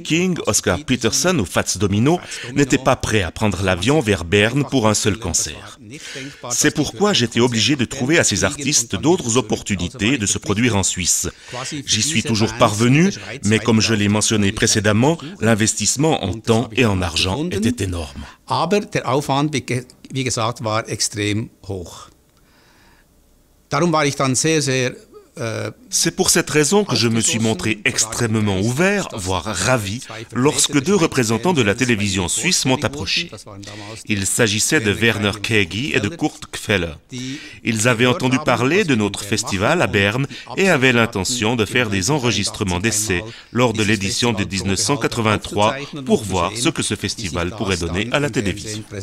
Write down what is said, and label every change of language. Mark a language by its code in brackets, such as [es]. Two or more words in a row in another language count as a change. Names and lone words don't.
[fr] King, Oscar Peterson ou Fats Domino n'étaient pas prêts à prendre l'avion vers Berne pour un seul concert. C'est pourquoi j'étais obligé de trouver à ces artistes d'autres opportunités de se produire en Suisse. J'y suis toujours parvenu, mais comme je l'ai mentionné précédemment, l'investissement en temps et en argent était énorme. [de] Aber der Aufwand, wie gesagt, war extrem hoch. Darum war ich dann sehr [fr] C'est pour cette raison que je me suis montré extrêmement ouvert, voire ravi, lorsque deux représentants de la télévision suisse m'ont approché. Il s'agissait de Werner Kegi et de Kurt Gfeller. Ils avaient entendu parler de notre festival à Berne et avaient l'intention de faire des enregistrements d'essais lors de l'édition de 1983 pour voir ce que ce festival pourrait donner à la télévision.